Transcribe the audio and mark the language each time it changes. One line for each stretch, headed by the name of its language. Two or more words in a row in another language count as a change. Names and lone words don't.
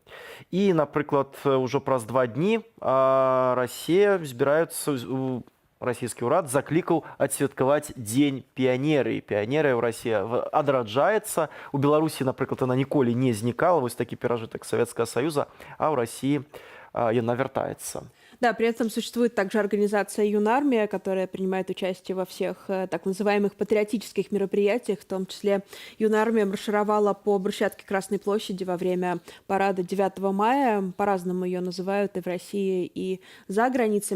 Belarusian: І, напрыклад, ужо праз 2 дні Расія збіраецца, расійскі ўрад заклікаў адсвяткаваць Дзень піянеры. Піянерыя ў Расіі адраджаецца. У Беларусі, напрыклад, она ніколі не знікала, вось такі перажытак Савецкага Саюза, а ў Расіі яна вяртаецца.
Russian: Да, при этом существует также организация «Юнармия», которая принимает участие во всех так называемых патриотических мероприятиях. В том числе «Юнармия» маршировала по брусчатке Красной площади во время парада 9 мая. По-разному ее называют и в России, и за границами.